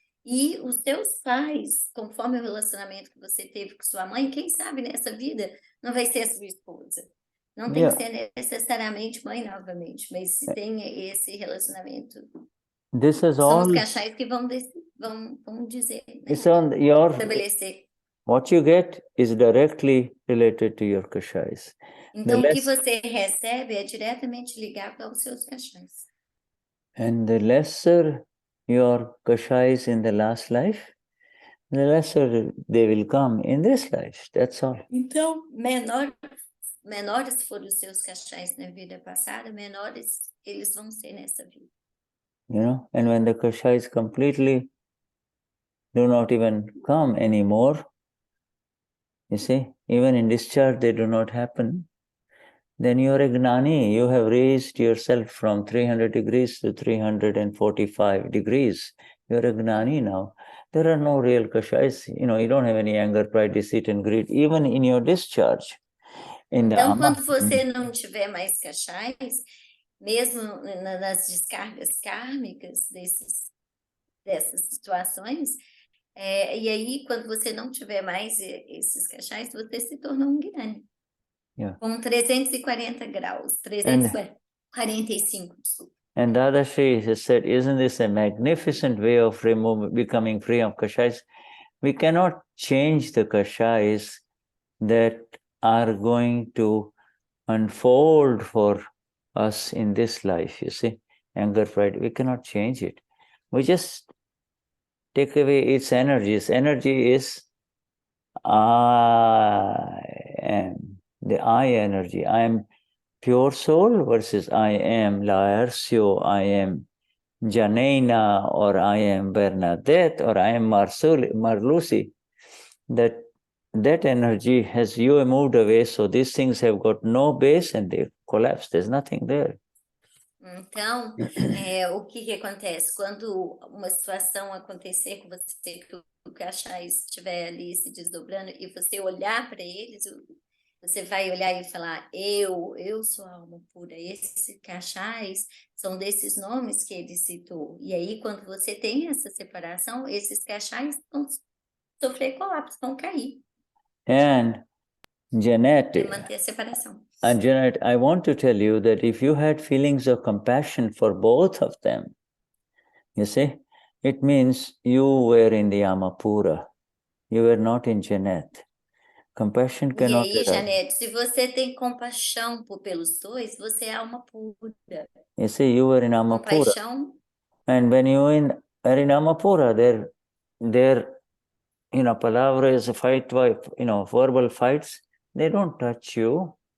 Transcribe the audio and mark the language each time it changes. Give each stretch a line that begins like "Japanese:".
Portuguese: E os seus pais, conforme o relacionamento que você teve com sua mãe, quem sabe nessa vida não vai ser a sua esposa. Não tem que ser necessariamente mãe novamente, mas se tem esse relacionamento, são os cachais que vão dizer, estabelecer.
English: What you get is directly related to your Kashais.
Portuguese: Então, o que você recebe é diretamente ligado aos seus cachais.
English: And the lesser your Kashais in the last life, the lesser they will come in this life. That's all.
Portuguese: Então, menores foram os seus cachais na vida passada, menores eles vão ser nessa vida.
English: And when the Kashais completely do not even come anymore, you see, even in discharge they do not happen, then you are a Gnani. You have raised yourself from 300 degrees to 345 degrees. You are a Gnani now. There are no real Kashais. You don't have any anger, pride, deceit, and greed, even in your discharge.
Portuguese: Então, quando você não tiver mais cachais, mesmo nas descargas kármicas dessas situações, E aí, quando você não tiver mais esses cachais, você se tornou um Gnani.
English: Yeah.
Portuguese: Com 340 graus, 345, desculpa.
English: And Dadashri has said, isn't this a magnificent way of becoming free of Kashais? We cannot change the Kashais that are going to unfold for us in this life, you see. Anger, pride, we cannot change it. We just take away its energy. Its energy is I am, the I energy. I am pure soul versus I am Laercio, I am Janena, or I am Bernadette, or I am Marlucy. That energy has you moved away, so these things have got no base and they collapse. There's nothing there.
Portuguese: Então, o que acontece? Quando uma situação acontecer com você, que o Kashais estiver ali se desdobrando, e você olhar para eles, você vai olhar e falar, eu sou a alma pura. Esses Kashais são desses nomes que ele citou. E aí, quando você tem essa separação, esses Kashais vão sofrer colapso, vão cair.
English: And Janet,
Portuguese: manter a separação.
English: And Janet, I want to tell you that if you had feelings of compassion for both of them, you see, it means you were in the Amapura. You were not in Janet. Compassion cannot
Portuguese: E aí, Janete, se você tem compaixão pelos dois, você é alma pura.
English: You see, you were in Amapura.
Portuguese: Compaixão.
English: And when you are in Amapura, their palavras, verbal fights, they don't touch you.